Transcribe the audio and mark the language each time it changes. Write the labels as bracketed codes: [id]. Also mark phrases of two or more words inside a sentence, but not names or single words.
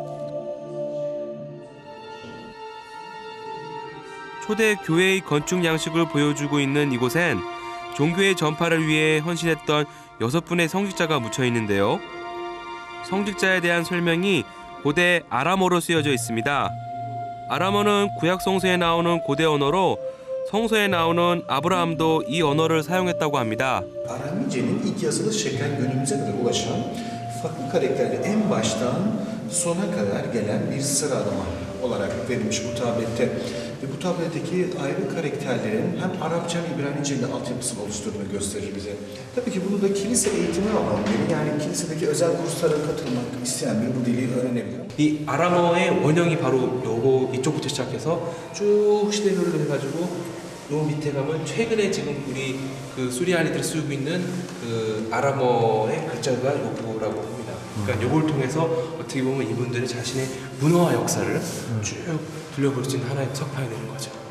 [ko] 초대 교회의 건축 양식을 보여주고 있는 이곳엔 종교의 전파를 위해 헌신했던 6분의 성직자가 묻혀 있는데요. 성직자에 대한 설명이 고대 아람어로 쓰여져 있습니다. 아람어는 구약 성서에 나오는 고대 언어로 성서에 나오는 아브라함도 이 언어를 사용했다고 합니다. [tr] Aramice'nin ilk yazılı şeklen günümüze kadar ulaşan farklı karakterli en baştan sona kadar gelen bir sıralama olarak verilmiş bu tablette. Ve bu tabletteki ayrı karakterlerin hem Arapça hem İbranice ile altyapısını oluşturduğunu gösterir bize. Tabii ki bunu da kilise eğitimi alan biri, yani kilisedeki özel kurslara katılmak isteyen biri bu dili öğrenebilir. [ko] 이 아람어의 원형이 바로 요거 이쪽부터 시작해서 쭉 시대별로 해가지고 요 밑에 가면 최근에 지금 우리 그 수리아니들이 쓰고 있는 그 아람어의 글자가 요거라고 합니다. 그러니까 요걸 통해서 어떻게 보면 이분들의 자신의 문화와 역사를 쭉 들려볼 수 있는 하나의 석판이 되는 거죠.